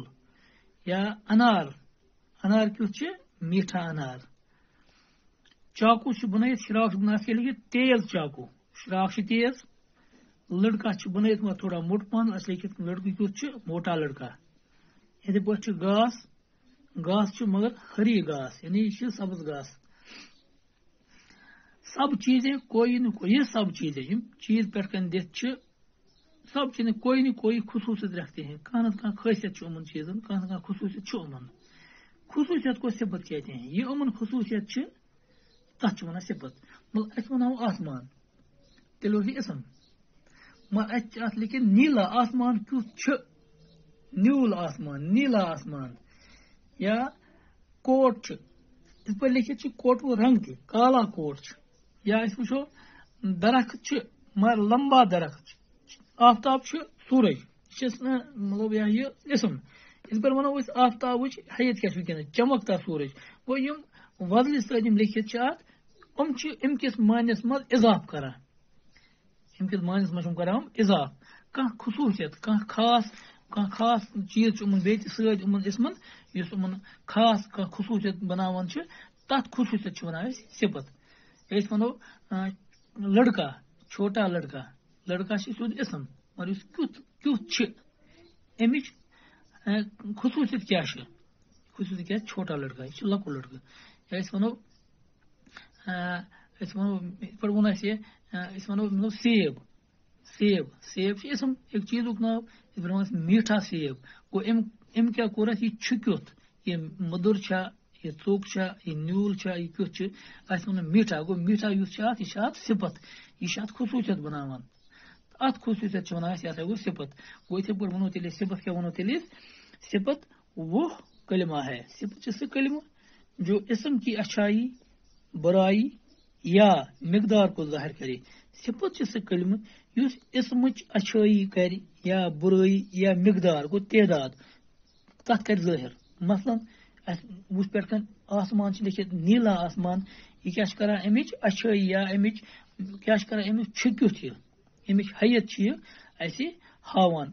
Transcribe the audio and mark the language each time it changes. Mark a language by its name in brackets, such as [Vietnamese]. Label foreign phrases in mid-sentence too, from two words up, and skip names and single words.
[Kashmiri] یا انار انار کیُتھ چھُ [Urdu] میٖٹھا انار. [Kashmiri] چاقوٗ چھُ بنٲیِتھ شراک چھُ بنٲیِتھ کیٛاہ لیکھِتھ [Urdu] تیز چاقوٗ [Kashmiri] شراک چھُ تیز. لڑکا چھُ بنٲیِتھ مگر تھوڑا موٚٹ پہن اَسہِ لیکھِتھ لڑکہٕ کیُتھ چھُ [Urdu] موٹا لڑکا. [Kashmiri] یِتھٕے پٲٹھۍ چھُ گاس گاس چھُ مگر [Urdu] ہری گاس [Kashmiri] یعنی یہِ چھُ سبز گاس. [Urdu] سب چیزیں کوئی نہ کوئی یہ سب چیزیں [Kashmiri] یِم چیز پٮ۪ٹھ کَنۍ دِتھ چھِ [Urdu] سب چیزیں کوئی نہ کوئی خصوٗصیت رکھتے ہیں. [Kashmiri] کانٛہہ نتہٕ کانٛہہ خٲصیت چھُ یِمن چیٖزن کانٛہہ نتہٕ کانٛہہ خصوٗصیت چھُ یِمن. [Urdu] خصوٗصیت کو صفت کہتے ہیں. [Kashmiri] یہِ یِمن خصوٗصیت چھِ تتھ چھِ ونان صفت. مطلب أسۍ ونہو آسمان تیٚلہِ اوس یہِ اسم مگر اَتہِ چھِ اَتھ لیکھِتھ [Urdu] نیٖلا آسمان [Kashmiri] کیُتھ چھُ نیوٗل آسمان [Urdu] نیٖلا آسمان. [Kashmiri] یا کوٹ چھُ یِتھ پٲٹھۍ لیکھِتھ چھُ کوٹُک رنٛگ تہِ [Urdu] کالا کوٹ [Kashmiri] چھُ. یا أسۍ وٕچھو درخت چھُ مگر [Urdu] لمبا درخت [Kashmiri] چھُ. آفتاب چھُ سورج یہِ چھِ مطلب یہِ اسم. یِتھ پٲٹھۍ ونو أسۍ آفتابٕچ حیت کیٛاہ چھِ وٕنکیٚنس [Urdu] چمکتا سورج. [Kashmiri] گوٚو یِم وۄزلہِ سۭتۍ یِم لیکھِتھ چھِ اَتھ یِم چھِ اَمہِ کِس معنیَس منٛز اِضافہٕ کران. اَمہِ کِس معنیَس منٛز چھِ یِم کران اِضافہٕ. کانٛہہ خصوٗصیت کانٛہہ خاص چیٖز چھُ یِمن بیٚیہِ تہِ سۭتۍ یِمن اسمن یُس یِمن خاص کانٛہہ خصوٗصیت بناوان چھِ تتھ خصوٗصیت چھِ ونان أسۍ صفت. أسۍ ونو لڑکا [Urdu] چھوٹا لڑکا [Kashmiri] لڑکا چھِ سیوٚد اسم مگر یُس کیُتھ چھِ اَمِچ خصوٗصیت کیٛاہ چھِ خصوٗصیت کیٛاہ [Urdu] چھوٹا لڑکا [Kashmiri] یہِ چھُ لۄکُٹ لڑکہٕ. یا أسۍ ونو یِتھ پٲٹھۍ ووٚن اَسہِ أسۍ ونو مطلب سیب سیب سیب چھُ اسم أکۍ چیٖزُک ناو. یِتھ پٲٹھۍ وَنو أسۍ [Urdu] میٖٹھا سیب [Kashmiri] گوٚو أمۍ کیٛاہ کوٚر اَسہِ یہِ چھُ کیُتھ یہِ مٔدُر چھا یہِ ژوٚک چھا یہِ نیوٗل چھا یہِ کیُتھ چھُ اَسہِ ووٚن میٖٹھا گوٚو میٖٹھا یُس چھُ اَتھ یہِ چھُ اَتھ صفت. یہِ چھُ اَتھ خصوٗصیت بناوان. اَتھ خصوٗصیت چھِ ونان أسۍ یہِ ہسا گوٚو صفت. گوٚو یِتھٕے پٲٹھۍ ونو تیٚلہِ صفت کیٛاہ ونو تیٚلہِ [Urdu] صفت وہ کلمہ ہے. [Kashmiri] صفت چھِ سُہ کلمہ [Urdu] جو اسم کی اچھائی برائی یا مقدار کو ظاہر کرے. [Kashmiri] صفت چھِ سُہ کلمہ یُس اسمٕچ اچھٲیی کرِ یا برٲیی یا مقدار گوٚو تعداد تتھ کرِ ظٲہر. مثلاً اَسہِ وٕچھ پٮ۪ٹھ کَنۍ آسمان چھِ لیکھِتھ [Urdu] نیٖلا آسمان [Kashmiri] یہِ کیٛاہ چھِ کران اَمِچ اچھٲیی یا اَمِچ کیٛاہ چھِ کران اَمیُک چھُ کیُتھ یہِ اَمِچ حیت چھِ یہِ اَسہِ ہاوان.